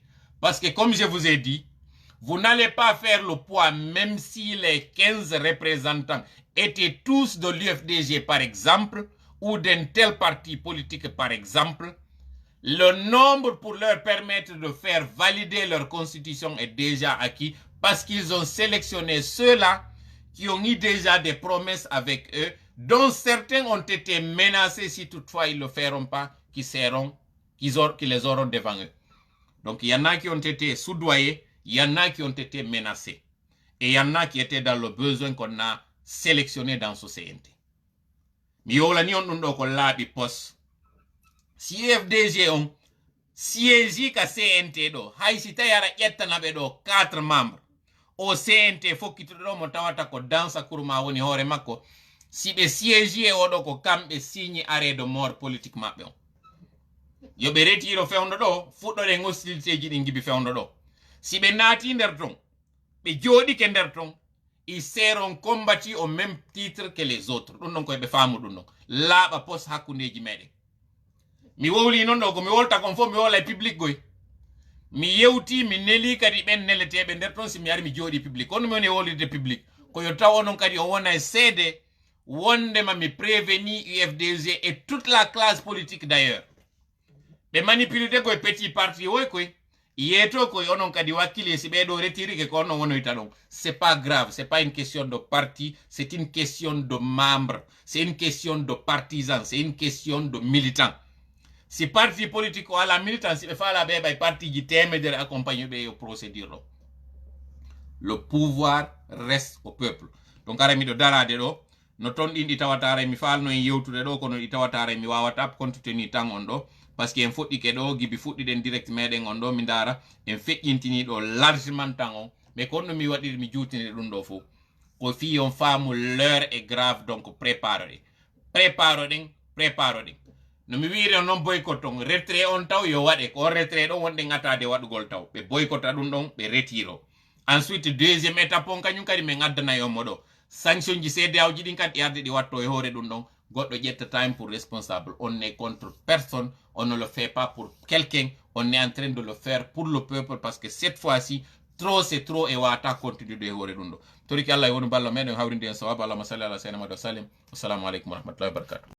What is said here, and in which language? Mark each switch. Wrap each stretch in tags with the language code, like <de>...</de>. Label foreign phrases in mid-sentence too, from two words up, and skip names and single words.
<fr>Parce que comme je vous ai dit, vous n'allez pas faire le poids, même si les 15 représentants étaient tous de l'UFDG par exemple, ou d'un tel parti politique par exemple, le nombre pour leur permettre de faire valider leur constitution est déjà acquis parce qu'ils ont sélectionné ceux-là qui ont eu déjà des promesses avec eux, dont certains ont été menacés si toutefois ils ne le feront pas, qui les auront devant eux. Donc il y en a qui ont été soudoyés, il y en a qui ont été menacés. Et il y en a qui étaient dans le besoin qu'on a sélectionné dans ce CNT. Mais il y a des postes.</fr> <ff>Si FDG on siégi ka CNT do hay si tayara ƴettana ɓe ɗo 4 membres o CNT fokkitoɗo mo tawata ko dansa kurma woni hoore makko si ɓe siégi e oɗo ko kamɓe signe</ff> <fr>arrêt de mort politique</fr> <ff>maɓɓe on yo ɓe retiro fewndo ɗo fuɗɗoɗen hostilité ji ɗi gibi fewndo ɗo si ɓe naati nder ton ɓe jooɗike nder ton</ff> <fr>ils seront combattus au même titre que les autres.</fr> <ff>Ɗum ɗon koye ɓe faamu ɗum ɗon laaɓa pos hakkundeji meɗen. Mi wowli non ɗo ko mi wolta kon fof mi wola e public goy. Mi yewti mi neli kadi ɓen neleteɓe nder ton si mi ari mi jooɗi public. Kono mi woni e wolirde public ko yo taw onon kadi on wona e seede wondema mi préveni UFDG</ff> <fr>et toute la classe politique d'ailleurs.</fr> <ff>Ɓe manipulide koye</ff> <fr>petit parti</fr> <ff>woy koy yeto koy onon kadi wakkili si ɓeɗo retiri ke ko onon wonoyta ɗon.</ff> <fr>C'est pas grave, c'est pas une question de parti, c'est une question de membres, c'est une question de partisans, c'est une question de militants.</fr> <ff>Si</ff> <fr>parti politique</fr> <ff>o ala militant si ɓe fala ɓe ɓay parti ji temedere accompagne ɓe yo procédure ɗo.</ff> <fr>Le pouvoir reste au peuple.</fr> <ff>Donc ara miɗo darade ɗo no ton ɗin ɗi tawatare mi falno en yewtude ɗo kono ɗi tawatare mi wawata</ff> <fr>compte tenu</fr> <ff>tan on ɗo</ff> <fr>parce que</fr> <ff>en fuɗɗike ɗo gibi fuɗɗiɗen direct meɗen on ɗo mi dara en feƴƴintini ɗo largement tan on mais kono mi waɗiri mi jutini ɗum ɗo fof ko fi on faamu</ff> <fr>l'heure est grave donc prépare</fr> <ff>ɗen no mi wiiri non boycott on retrait on taw yo waɗe ko retrait ɗon wonɗe ŋatade waɗugol taw ɓe boycotta ɗum ɗon ɓe retiro ensuite</ff> <fr>deuxième étape</fr> <ff>on kañum kadi min addanayi on mo ɗo sanction ji CEDEAO ji ɗin kadi arde ɗi watto e hoore ɗum ɗon goɗɗo ƴetta time</ff> <fr>pour responsable. On n'est contre personne, on ne le fait pas pour quelqu'un, on est en train de le faire pour le peuple parce que cette fois-ci trop c'est trop</fr> <ff>e wata continue de hoore ɗum ɗo toriki Allah e woni ballo meɗen hawrinde en sawabu</ff> <ar>اللهم صل على سيدنا محمد وسلم. السلام عليكم ورحمة الله وبركاته.</ar>